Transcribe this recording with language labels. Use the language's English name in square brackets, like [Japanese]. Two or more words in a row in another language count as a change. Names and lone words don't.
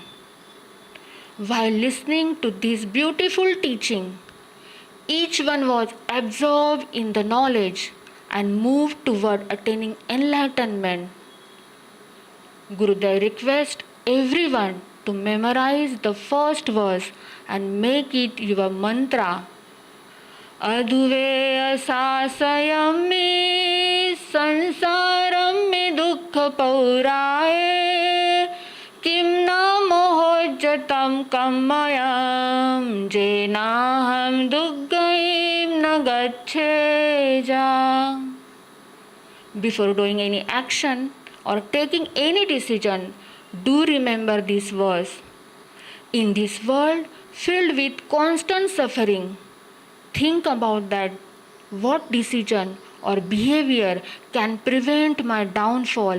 [English] While listening to this beautiful teaching, each one was absorbed in the knowledge and moved toward attaining enlightenment. Gurudev requests everyone to memorize the first verse and make it your mantra. [Prakrit languages] Adhuveya sasayam me sansaram me dukkha pauraye kim na mohojjatam kammayam jenaham dukkhaim na gaccheja. [English] Before doing any action or taking any decision, do remember this verse. In this world filled with constant suffering, think about that. What decision or behavior can prevent my downfall?